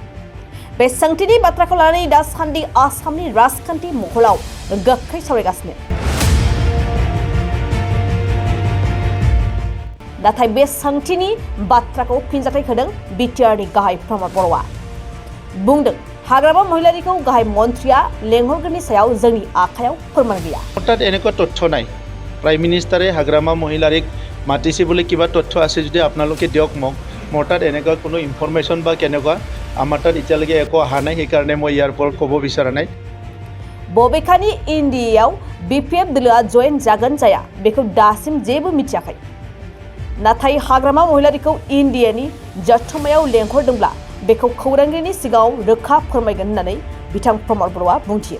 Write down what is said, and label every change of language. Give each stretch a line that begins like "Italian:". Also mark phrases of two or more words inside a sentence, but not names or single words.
Bodo: बे सोंथिनि बाथ्राखौ लानानै दासान्दि आसामनि राजखान्थि महराव गोख्रै सावरायगासिनो। नाथाय बे सोंथिनि बाथ्राखौ फिनजाथाय होदों बिटिआरनि गाहाय प्रमद बर'आ। बुंदों हाग्रामा महिलारिखौ गाहाय मन्त्रीया लेंहरगोननि सायाव जोंनि आखायाव फोरमान गैया।
Assamese: হঠাৎ এনেকুৱা তথ্য নাই।
English: prime ministerে
Assamese: হাগ্ৰামা মহিলাৰীক মাতিছে বুলি কিবা তথ্য আছে যদি আপোনালোকে দিয়ক মোক। মোৰ তাত এনেকুৱা কোনো ইনফৰমেশ্যন বা কেনেকুৱা আমাৰ তাত এতিয়ালৈকে একো অহা নাই, সেইকাৰণে মই ইয়াৰ ওপৰত ক'ব বিচৰা নাই।
Bodo: बबेखानि इन्डियायाव BPF दोलोआ जयेन जागोन जाया बेखौ दासिम जेबो मिथियाखै। नाथाय हाग्रामा महिलारिखौ इन्डियानि जथुम्मायाव लेंहरदोंब्ला बेखौ खौरांगिरिनि सिगाङाव रोखा फोरमायगोन होननानै बिथां प्रमद बर'आ बुंथियो।